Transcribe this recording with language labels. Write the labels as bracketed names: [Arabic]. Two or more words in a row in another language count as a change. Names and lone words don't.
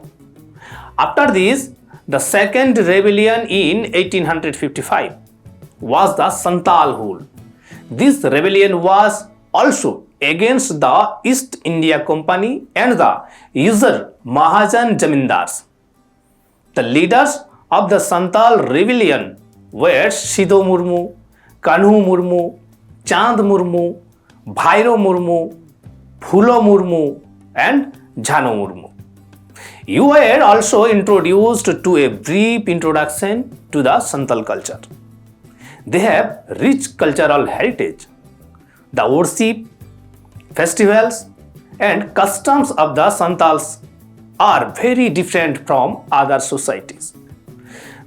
[English] After this, the second rebellion in 1855 was the Santal rule. This rebellion was also against the East India Company and the user Mahajan Jamindars. The leaders of the Santal rebellion were Sidho Murmu, Kanhu Murmu, Chand Murmu, Bhairo Murmu, Phulo Murmu, and Jhano Murmu. You were also introduced to a brief introduction to the Santal culture. They have rich cultural heritage. The worship, festivals, and customs of the Santals are very different from other societies.